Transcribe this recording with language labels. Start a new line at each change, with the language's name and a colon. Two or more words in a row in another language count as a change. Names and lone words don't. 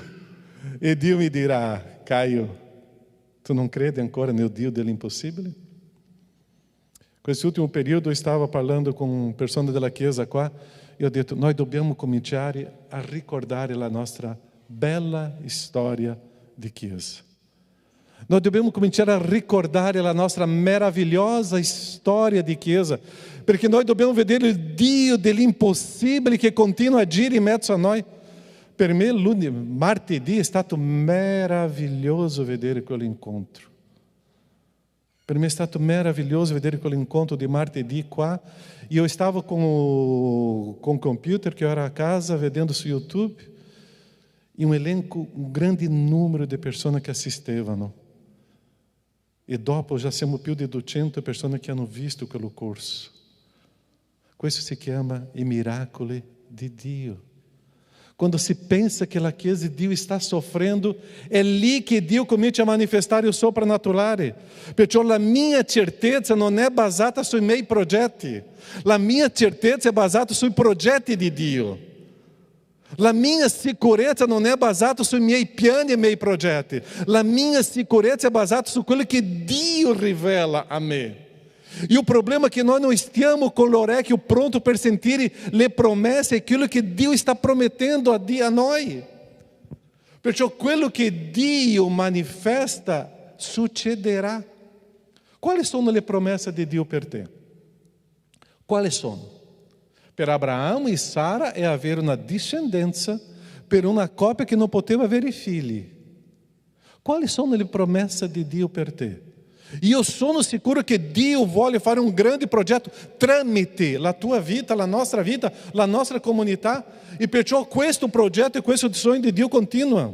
Italian: E Dio mi dirà, Caio, tu non credi ancora nel Dio dell'impossibile? Questo ultimo periodo eu stavo parlando com persone della Chiesa qua e ho detto, noi dobbiamo cominciare a ricordare la nostra bella storia di Chiesa.
Portuguese: Nós devemos começar a recordar a nossa maravilhosa história de
Italian: Chiesa, perché nós dobbiamo vedere il Dio dell'impossibile che continua a agire in mezzo a noi. Per me, martedì è stato meraviglioso vedere quell'incontro. Per me è stato meraviglioso vedere quell'incontro di martedì qua. Io stavo con o computer che ero a casa, vedendo su YouTube, e
Portuguese: um elenco, um grande número de pessoas
Italian: que assistevano. E dopo já siamo più di 200 persone che hanno visto quello corso. Questo si chiama i miracoli di Dio. Quando si pensa che la Chiesa di Dio
Portuguese: está sofrendo,
Italian: è lì che Dio comincia a manifestare il soprannaturale. Perciò la mia certezza non è basata sui miei progetti. La mia certezza è basata sui progetti di Dio. La minha sicurezza non è basata sui miei piani e miei progetti. La minha sicurezza è basata su quello che Dio rivela a me. E o problema è che noi non stiamo con l'orecchio pronto per sentire le promesse e quello che Dio sta promettendo a noi. Perciò quello che Dio manifesta succederà. Quali sono le promesse di Dio per te? Quali sono? Per Abraão e Sara
Portuguese: é haver uma descendência
Italian: per una coppia che non poteva avere figli. Quali sono le promesse di Dio per te? Io sono sicuro che Dio vuole fare un grande progetto tramite la tua vita, la nostra comunità, e perciò questo progetto e questo sogno di Dio continua.